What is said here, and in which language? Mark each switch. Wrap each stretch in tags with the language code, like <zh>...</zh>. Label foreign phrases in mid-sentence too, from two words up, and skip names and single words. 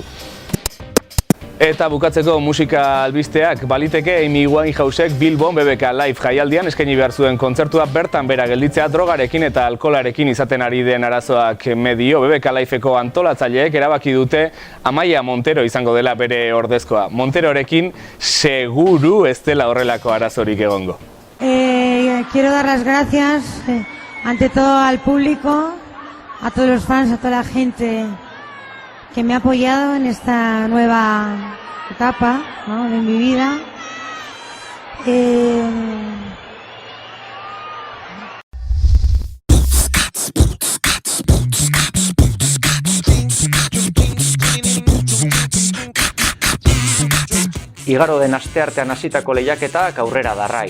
<eu>Eta bukatzeko musika albisteak, baliteke Amy Winehousek Bilbon BBK Live jaialdian eskaini behar zuen kontzertua bertan bera gelditzea drogarekin eta alkolarekin izaten ari den arazoak medio. BBK Liveko antolatzaileek erabaki dute Amaia Montero izango dela bere ordezkoa. Monterorekin seguru ez dela horrelako arazorik egongo.</eu> <es>Quiero dar las gracias ante todo al público, a todos los fans, a toda la gente que me ha apoyado en esta nueva etapa, ¿no?, de mi vida.</es> <eu>Igaro den asteartean hasitako lehiaketak aurrera darrai.</eu>